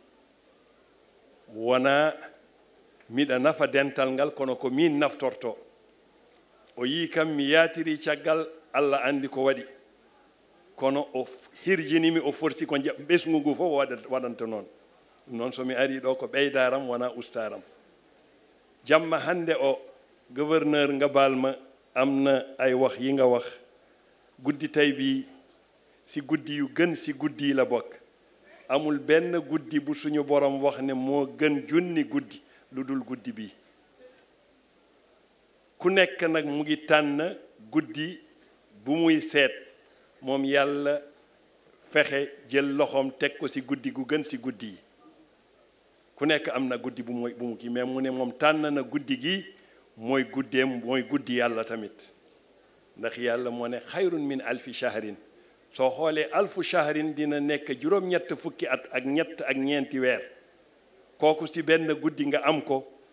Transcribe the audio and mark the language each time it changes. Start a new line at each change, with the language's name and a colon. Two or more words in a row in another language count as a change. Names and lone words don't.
Fula: wona miɗa nafa dental ngal kono ko min naftorto o yi kam mi yatiri caggal allah andi ko waɗi kono o hirjinimi o forti ko ɓesgu ngu fof waɗanta noon noon somi ari ɗo ko ɓeydaram wona ustaram jamma hande o gouverneur ngabalma
Wolof: am na ay wax yi nga wax guddi tay bi si guddi yu gën si guddi yi la bokk amul benn guddi bu suñu borom wax ne moo gën junni guddi lu dul guddi bi ku nekk nag mu ngi tànn guddi bu muy seet moom yàlla fexe jël loxoom teg ko si guddi gu gën si guddi yi ku nekk am na guddi bu mu kii mais mu ne moom tànn na guddi gi mooy guddeem mooy guddi yàlla tamit ndax yàlla moo ne
Arabic: خير من ألف شهر
Wolof: soo xoolee
Arabic: ألف شهر
Wolof: dina nekk juróom-ñett fukki at ak ñett ak ñeenti weer kooku ci benn guddi nga am ko